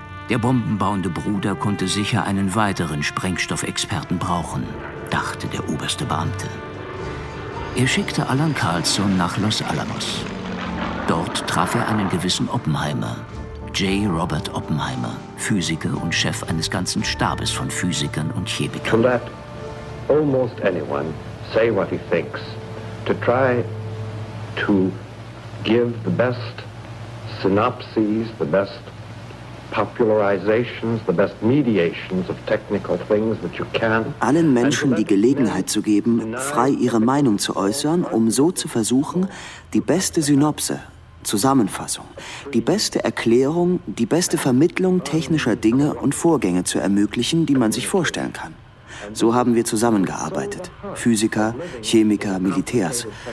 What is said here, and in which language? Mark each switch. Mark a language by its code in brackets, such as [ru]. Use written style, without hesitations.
[de] Der bombenbauende Bruder konnte sicher einen weiteren Sprengstoffexperten brauchen, dachte der oberste Beamte. Er schickte Allan Carlsson nach Los Alamos. Dort traf er einen gewissen Oppenheimer. J. Robert Oppenheimer, Physiker und Chef eines ganzen Stabes von Physikern und Chemikern. [en] To let almost anyone say what he thinks, to try to give the best synopses, the best popularizations, the best mediations of technical things that you can. [de] Allen Menschen die Gelegenheit zu geben, frei ihre Meinung zu äußern, um so zu versuchen, die beste Synopse, Zusammenfassung, die beste Erklärung, die beste Vermittlung technischer Dinge und Vorgänge zu ermöglichen, die man sich vorstellen kann. So haben wir zusammengearbeitet. Physiker, Chemiker, Militärs.